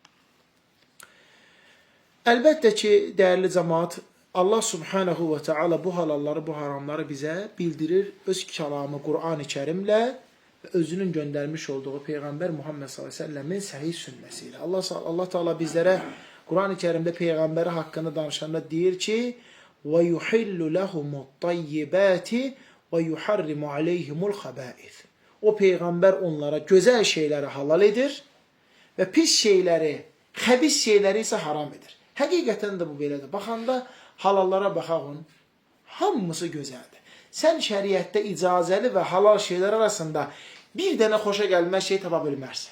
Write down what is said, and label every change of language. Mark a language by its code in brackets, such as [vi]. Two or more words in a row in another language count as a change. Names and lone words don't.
[az] Əlbəttə ki, dəyərli cəmaat, [ar] الله سبحانه وتعالى [az] bu halalları, bu haramları bizə bildirir öz kəlamı Qur'an-ı Kərimlə və özünün göndərmiş olduğu Peyğəmbər Muhammed s.ə.v-in səhih sünnəsi ilə. Allah Teala bizlərə Qur'an-ı Kərimdə Peyğəmbəri haqqında danışanda deyir ki, [ar] وَيُحِلُّ لَهُمُ الطَّيِّبَاتِ وَيُحَرِّمُ عَلَيْهِمُ الْخَبَائِثِ. [az] O Peyğəmbər onlara gözəl şeyləri halal edir və pis şeyləri, xəbis şeyləri isə haram edir. Həqiqətən də bu belədir. Baxanda halallara baxağın, hamısı gözəldir. Sən şəriətdə icazəli və halal şeylər arasında bir dənə xoşa gəlməz şey tapa bilmərsən.